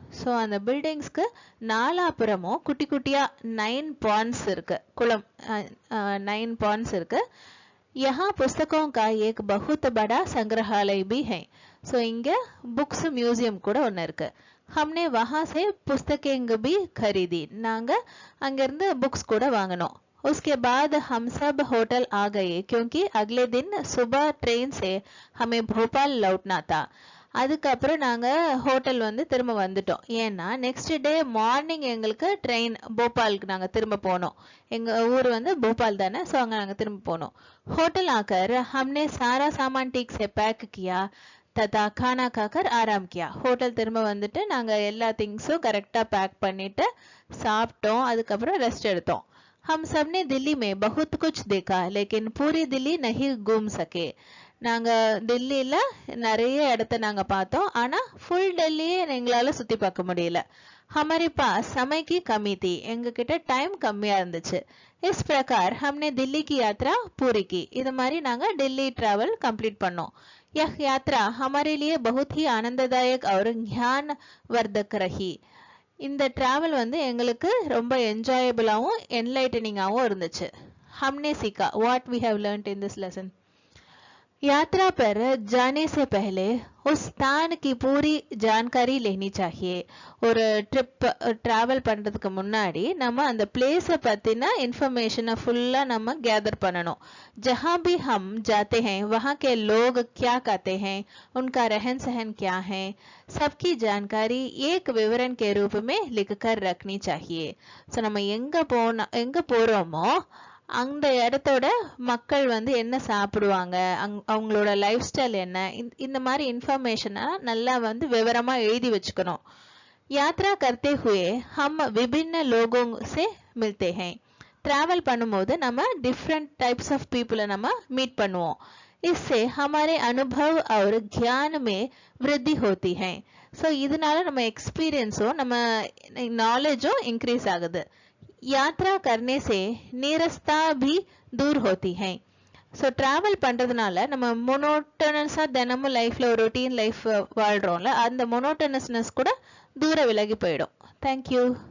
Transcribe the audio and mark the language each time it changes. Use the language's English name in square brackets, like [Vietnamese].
[Tamil] So அந்த பில்டிங்ஸ்க்கு நாலாபுறமும் குட்டி குட்டியா 9 பாண்ட்ஸ் இருக்கு, குளம் 9 பாண்ட்ஸ் இருக்கு. [Hindi] यहाँ पुस्तकों का एक बहुत बड़ा संग्रहालय भी है. [Tamil] सो इंगे बुक्स म्यूजियम கூட ஒன்னு இருக்கு. [Hindi] हमने वहां से पुस्तकें भी खरीदी. [Tamil] நாங்க அங்க இருந்து புக்ஸ் கூட வாங்கனோம். [Hindi] उसके बाद हम सब होटल आ गए क्योंकि अगले दिन सुबह ट्रेन से हमें भोपाल लौटना था. [Tamil] அதுக்கப்புறம் நாங்க ஹோட்டல் வந்து திரும்ப வந்துட்டோம். ஏன்னா நெக்ஸ்ட் டே மார்னிங் எங்களுக்கு ட்ரெயின் போபாலுக்கு நாங்க திரும்ப போனோம். எங்க ஊர் வந்து போபால் தானே, ஸோ அங்க நாங்க திரும்ப போனோம். [Hindi] होटल आकर हमने सारा सामान ठीक से पैक किया तथा खाना खाकर आराम किया. [Tamil] होटल திரும்ப வந்துட்டு நாங்க எல்லா திங்ஸும் கரெக்டா பேக் பண்ணிட்டு சாப்பிட்டோம். அதுக்கப்புறம் ரெஸ்ட் எடுத்தோம். [Hindi] हम सबने दिल्ली में बहुत कुछ देखा लेकिन पूरी दिल्ली नहीं घूम सके. [Tamil] நாங்க டெல்லியில நிறைய இடத்த நாங்க பார்த்தோம், ஆனா ஃபுல் டெல்லியே எங்களால சுத்தி பார்க்க முடியல. [Hindi] हमारे पास समय की कमी थी. [Tamil] எங்க கிட்ட டைம் கம்மியா இருந்துச்சு. [Hindi] इस प्रकार हमने दिल्ली की यात्रा पूरी की. [Tamil] இது மாதிரி நாங்க டெல்லி டிராவல் கம்ப்ளீட் பண்ணோம். [Hindi] यह यात्रा हमारे लिए बहुत ही आनंददायक और ज्ञानवर्धक रही. [Tamil] இந்த டிராவல் வந்து எங்களுக்கு ரொம்ப என்ஜாயபிளாவும் என்லைட்டனிங்காவும் இருந்துச்சு. [Hindi] हमने सीखा [English] what we have learnt in this lesson. [Hindi] यात्रा पर जाने से पहले उस स्थान की पूरी जानकारी लेनी चाहिए. [Tamil] ஒரு ட்ரிப் டிராவல் பண்றதுக்கு முன்னாடி நம்ம அந்த பிளேஸை பத்தின இன்ஃபர்மேஷனை ஃபுல்லா நம்ம கேதர் பண்ணணும். [Hindi] जहां भी हम जाते हैं वहां के लोग क्या कहते हैं, उनका रहन सहन क्या है, सबकी जानकारी एक विवरण के रूप में लिखकर रखनी चाहिए. [Tamil] ஸோ நம்ம எங்க போறோமோ அந்த இடத்தோட மக்கள் வந்து என்ன சாப்பிடுவாங்க, அவங்களோட லைஃப் ஸ்டைல் என்ன, இந்த மாதிரி இன்ஃபர்மேஷனை நல்லா வந்து விவரமா எழுதி வச்சுக்கணும். [Hindi] यात्रा करते हुए हम विभिन्न लोगों से मिलते हैं. [Tamil] ट्रैवल பண்ணும்போது நம்ம डिफरेंट टाइप्स ऑफ पीपल நம்ம மீட் பண்ணுவோம். [Hindi] इससे हमारे अनुभव और ज्ञान में वृद्धि होती है. [Tamil] ஸோ இதனால நம்ம எக்ஸ்பீரியன்ஸும் நம்ம நாலேஜும் இன்க்ரீஸ் ஆகுது. [Hindi] यात्रा करने से नीरसता भी दूर होती है. [Tamil] ஸோ ட்ராவல் பண்ணுறதுனால நம்ம மொனோட்டனஸாக தினமும் லைஃப்பில் ஒரு ரொட்டீன் லைஃப் வாழ்கிறோம்ல, அந்த மொனோட்டனஸ்னஸ் கூட தூர விலகி போயிடும். தேங்க்யூ.